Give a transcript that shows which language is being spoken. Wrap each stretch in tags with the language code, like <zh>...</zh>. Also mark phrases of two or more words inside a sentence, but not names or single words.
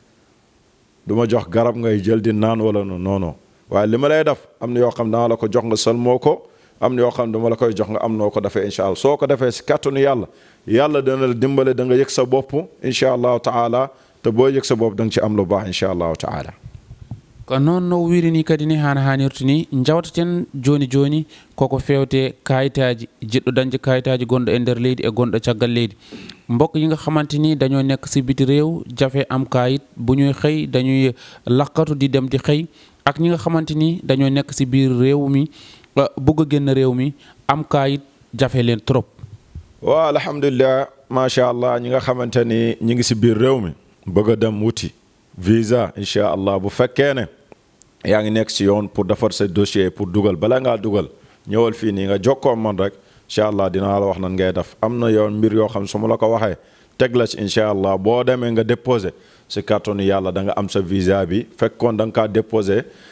<wo>du ma jox garab ngay jël di naan wala non waaye li ma lay def am na yoo xam dana la ko jox nga sëlmoo ko am na yoo xam dama la koy jox nga am noo ko defee</wo> <ar>إن شاء الله</ar> <wo>soo ko defee si kàttanu yàlla dana la dimbale da nga yëg sa bopp</wo> <ar>إن شاء الله تعالى</ar> <wo>te boo yëg sa bopp da nga ci am lu baax</wo> <ar>إن شاء الله تعالى</ar> <ff>ko noon no wirini kadi ni hana hanirta ni jawtaten joni koko fewte kayitaji jiɗɗo dañde kayitaji gonɗo e nder leydi e gonɗo caggal leydi</ff> <wo>mbokk yi nga xamante ni dañoo nekk si biti réew jafe am kayit bu ñuy xëy dañuy lakkatu di dem di xëy ak ñi nga xamante ni dañoo nekk si biir réew mi bëgg a génn réew mi am kayit jafe leen trop waaw alhamdulilah</wo> <ar>ما شاء الله</ar> <wo>ñi nga xamante ni ñi ngi si biir réew mi bëgg a dem wuti visa</wo> <ar>إن شاء الله</ar> <wo>bu fekkee ne yaa ngi nekk si yoon pour defar sa dossier pour dugal bala ngaa dugal ñëwal fii nii nga jokkoo man rek</wo> <ar>إن شاء الله</ar> <wo>dinaa la wax nan ngay def am na yoon mbir yoo xam su ma la ko waxee teg la ci</wo> <ar>إن شاء الله</ar> <wo>boo demee nga déposé si kàttanu yàlla da nga am sa visa bi fekkoon da nga kaa déposé</wo>